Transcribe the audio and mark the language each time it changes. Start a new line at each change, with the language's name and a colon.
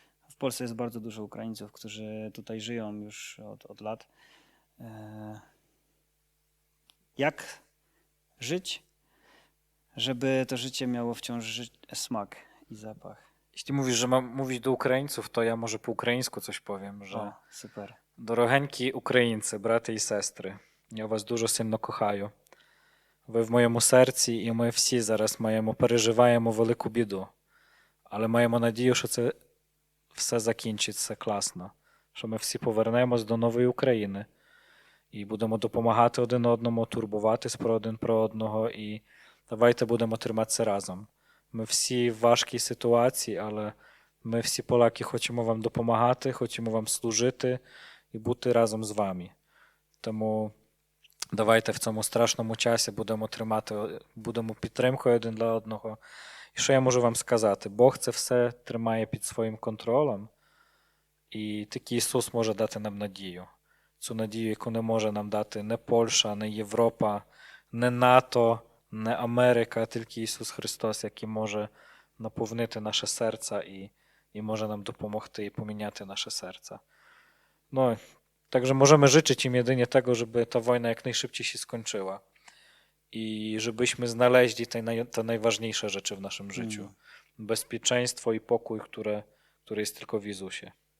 Polish: W Polsce jest bardzo dużo Ukraińców, którzy tutaj żyją już od lat. Jak żyć, żeby to życie miało wciąż smak i zapach? Jeśli mówisz, że mam mówić do Ukraińców, to ja może po ukraińsku coś powiem, że O, super.
Ukrainian: Дорогенькі українці, брати і сестри, я вас дуже сильно кохаю. Ви в моєму серці, і ми всі зараз переживаємо велику біду. Але маємо надію, що це все закінчиться класно, що ми всі повернемось до нової України і будемо допомагати один одному, турбуватись один про одного, і давайте будемо триматися разом. Ми всі в важкій ситуації, але ми всі поляки хочемо вам допомагати, хочемо вам служити і бути разом з вами. Тому давайте в цьому страшному часі будемо підтримкою один для одного. І що я можу вам сказати? Бог це все тримає під своїм контролем, і тільки Ісус може дати нам надію. Цю надію, яку не може нам дати не Польща, не Європа, не НАТО, не Америка, а тільки Ісус Христос, який може наповнити наше серце і може нам допомогти і поміняти наше серце.
Polish: No, także możemy życzyć im jedynie tego, żeby ta wojna jak najszybciej się skończyła i żebyśmy znaleźli te najważniejsze rzeczy w naszym życiu. Bezpieczeństwo i pokój, które jest tylko w Jezusie.